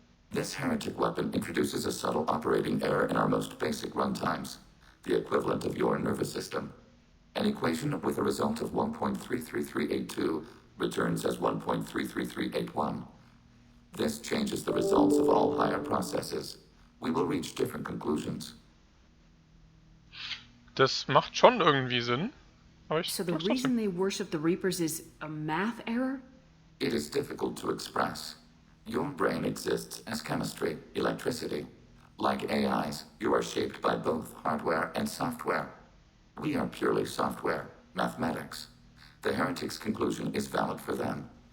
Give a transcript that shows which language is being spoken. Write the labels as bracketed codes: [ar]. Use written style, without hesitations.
[en] This heretic weapon introduces a subtle operating error in our most basic runtimes, the equivalent of your nervous system. An equation with a result of 1.33382 returns as 1.33381. This changes the results of all higher processes. We will reach different conclusions. [de] Das macht schon irgendwie Sinn. Aber ich [en] So the reason they worship the Reapers is a math error? It is difficult to express. Your brain exists as chemistry, electricity. Like AIs, you are shaped by both hardware and software. We are purely software, mathematics. The heretic's conclusion is valid for them.